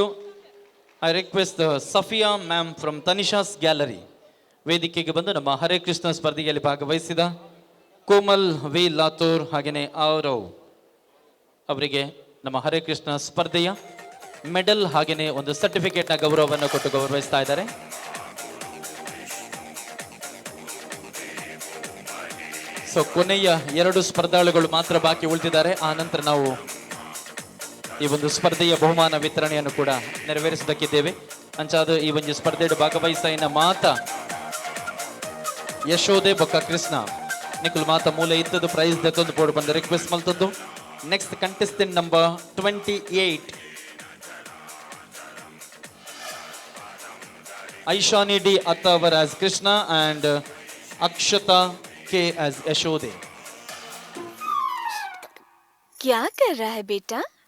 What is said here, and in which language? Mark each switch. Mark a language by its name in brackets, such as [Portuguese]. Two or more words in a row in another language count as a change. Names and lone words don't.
[English] I request Safia ma'am from Tanisha's Gallery [Kannada] ವೇದಿಕೆಗೆ ಬಂದು ನಮ್ಮ ಹರೇ ಕೃಷ್ಣ ಸ್ಪರ್ಧೆಯಲ್ಲಿ ಭಾಗವಹಿಸಿದ ಕೋಮಲ್ ವಿ ಲಾತೂರ್ ಹಾಗೆಯೇ ಆರವ್ ಅವರಿಗೆ ನಮ್ಮ ಹರೇ ಕೃಷ್ಣ ಸ್ಪರ್ಧೆಯ ಮೆಡಲ್ ಹಾಗೆಯೇ ಒಂದು ಸರ್ಟಿಫಿಕೇಟ್ನ ಗೌರವವನ್ನು ಕೊಟ್ಟು ಗೌರವಿಸ್ತಾ ಇದ್ದಾರೆ. ಸೊ ಕೊನೆಯ 2 ಸ್ಪರ್ಧಾಳುಗಳು ಮಾತ್ರ ಬಾಕಿ ಉಳಿದಿದ್ದಾರೆ. ಆ ನಂತರ ನಾವು ಈ ಒಂದು ಸ್ಪರ್ಧೆಯ ಬಹುಮಾನ ವಿತರಣೆಯನ್ನು ಕೂಡ ನೆರವೇರಿಸಬೇಕಿದ್ದೇವೆ. [Tulu] ಅಂಚಾದ ಈ ಒಂದು ಸ್ಪರ್ಧೆಯ ಭಾಗವಹಿಸಿನ ಮಾತ ಯಶೋದೆ ಬೊಕ್ಕ ಕೃಷ್ಣ ನಿಖುಲ್ ಮಾತ ಮೂಲ ಇತ್ತದು ಪ್ರೈಸ್ ದತ್ತೊಂದು ಬೋರ್ಡ್ ಬಂದು ರಿಕ್ವೆಸ್ಟ್ ಮಲ್ತದ್ದು. [English] Next contestant number 28 Aishani D Attavar as Krishna and Akshata K as Yashode. [Hindi] क्या कर रहा है बेटा?